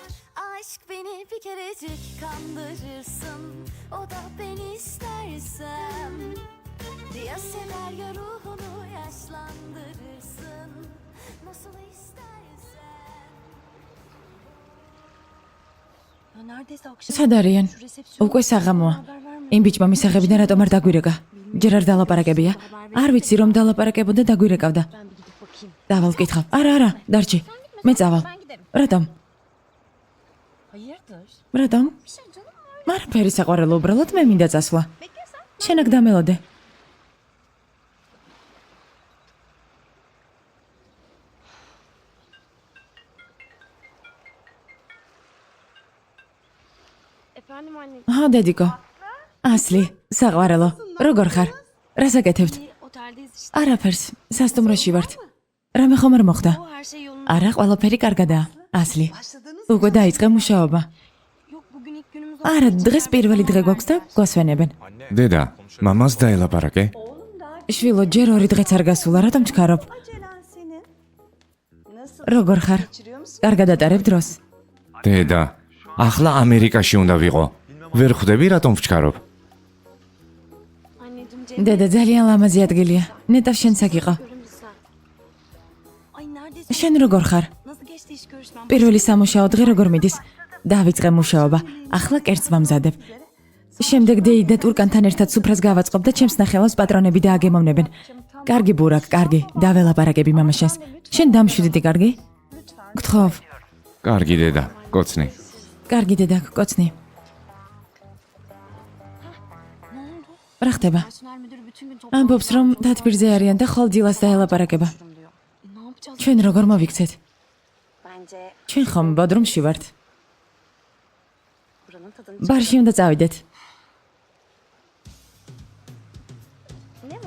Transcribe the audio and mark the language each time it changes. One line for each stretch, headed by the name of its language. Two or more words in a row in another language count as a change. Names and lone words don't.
Turkish: Aşk beni bir kerecik kandırırsın. O da ben istersem. Ya sever ya ruhunu yaşlandırırsın. Nasıl istersen. Ya neredeyse akşam.
Georgian: სად არიან? უკვე საღამოა. იმ ბიჭმა მისაღებიდან რატომ არ დაგვირეკა? ჯერ არ დალაპარაკებია? არ ვიცი რომ დალაპარაკებოდა დაგვირეკავდა.
Turkish: Ben bir gidip bakayım.
Georgian: დავალ ვკითხავ. არა, არა, დარჩი. მე წავალ.
Turkish: Ben giderim.
Georgian: რატომ?
Turkish: Hayırdır?
Georgian: რატომ?
Turkish: Bir şey canım.
Georgian: მარაფერი საყვარელო, უბრალოდ მე მინდა წასვლა.
Turkish: Beklersen.
Georgian: შენ აქ დამელოდე.
Turkish: Efendim anne.
Georgian: ჰა, დედიკო. ასლი, საყვარელო. როგორ ხარ? რას აკეთებთ?
Turkish: Oteldeyiz işte.
Georgian: არაფერს, სასტუმროში ვართ. რამე ხომ არ მოხდა?
Turkish: O her şey yolunda.
Georgian: არა, ყველაფერი კარგადაა. ასლი. უკვე დაიწყე მუშაობა.
Turkish: Yok bugün ilk günümüz.
Georgian: არა, დღეს პირველი დღე გვაქვს და გვასვენებენ. დედა, მამას დაელაპარაკე. შვილო, ჯერ 2 დღეც არ გასულა, რატომ ჩქარობ? როგორ ხარ? კარგად ატარებ დროს? დედა, ახლა ამერიკაში უნდა ვიყო. ვერ ხვდები რატომ ვჩქარობ?
Turkish: Anneciğim
Georgian: დედა ძალიან ლამაზი ადგილია. ნეტა შენც აქ იყო.
Turkish: Görün lütfen. Ay neredeyse.
Georgian: შენ როგორ ხარ?
Turkish: Nasıl geçti iş görüşmem?
Georgian: პირველი სამუშაო დღე როგორ მიდის? დავიწყე მუშაობა. ახლა კერძს ვამზადებ. შემდეგ დეი და ტურკანთან ერთად სუფრას გავაწყობ და ჩემს ნახელავს პატრონები დააგემოვნებენ. კარგი ბურაკ, კარგი. დაველაპარაკები მამაშენს. შენ დამშვიდდი, კარგი? გთხოვ. კარგი დედა, კოცნი. კარგი დედა, კოცნი. რა ხდება?
Turkish: Personel müdürü bütün gün
Georgian: ამბობს რომ დათბირზე არიან და ხოლ დილას დაელაპარაკება.
Turkish: diyor. Ne yapacağız?
Georgian: ჩვენ როგორ მოვიქცეთ?
Turkish: Bence
Georgian: ჩვენ ხომ ბოდრუმში ვართ.
Turkish: buranın tadını
Georgian: ბარში უნდა წავიდეთ.
Turkish: Ne var?